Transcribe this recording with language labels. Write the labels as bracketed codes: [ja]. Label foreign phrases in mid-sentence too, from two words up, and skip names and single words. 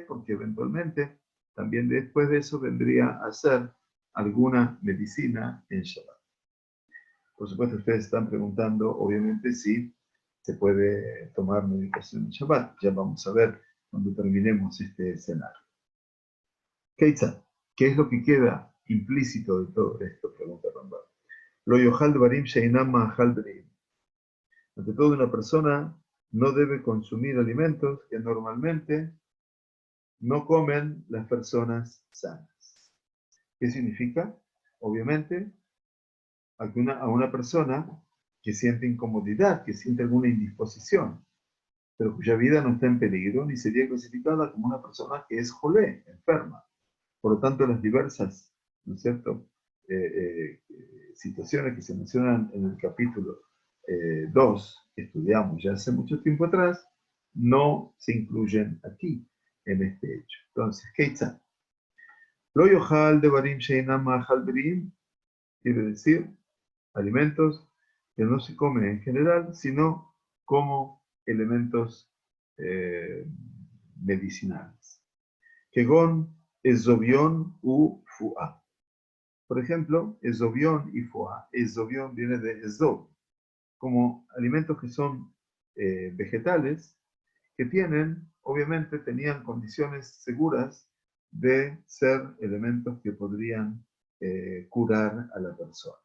[es] Porque eventualmente, también después de eso, vendría a hacer alguna medicina en Shabbat. Por supuesto, ustedes están preguntando, obviamente, si se puede tomar medicación en Shabbat. Ya vamos a ver cuando terminemos este escenario. Keitzad, ¿qué es lo que queda implícito de todo esto? Pregunta Rambam. [he] לא יאכל דברים שאינם מאכל דברים. [es] Ante todo, una persona no debe consumir alimentos que normalmente no comen las personas sanas. ¿Qué significa? Obviamente, a una persona que siente incomodidad, que siente alguna indisposición, pero cuya vida no está en peligro, ni sería clasificada como una persona que es jolé, enferma. Por lo tanto, las diversas, ¿no es cierto?, situaciones que se mencionan en el capítulo 2, que estudiamos ya hace mucho tiempo atrás, no se incluyen aquí, en este hecho. Entonces, [he] כיצד. לא יאכל דה ברים שאינם מאכל ברים, [es] quiere decir alimentos que no se comen en general, sino como elementos medicinales. [he] כגון אזוביון ופואה. [es] Por ejemplo, ezobión y fuá. Ezobión viene de ezob, como alimentos que son vegetales, que obviamente tenían condiciones seguras de ser elementos que podrían curar a la persona.